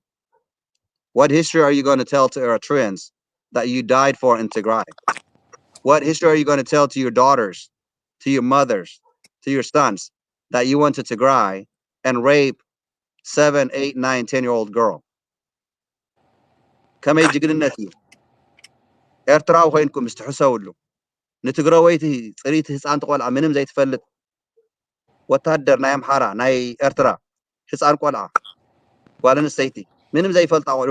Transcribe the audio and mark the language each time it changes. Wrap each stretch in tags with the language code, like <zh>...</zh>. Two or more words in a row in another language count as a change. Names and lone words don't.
<en>What history are you going to tell to Eritreans that you died for in Tigray? What history are you going to tell to your daughters, to your mothers, to your sons that you went to Tigray and rape 7, 8, 9, 10-year-old girl?</en> <ti>ከመይ ጅግንነት እዩ ኤርትራዊ ኮይንኩም ምስ ትሕሰብሉ ንትግራወይቲ ፅሪት ህፃን ቆልዓ ምንም ዘይትፈልጥ ወታደር ናይ ኣምሓራ ናይ ኤርትራ ህፃን ቆልዓ ጓል ኣንስተይቲ ምንም ዘይፈልጣ ቆልዑ</ti>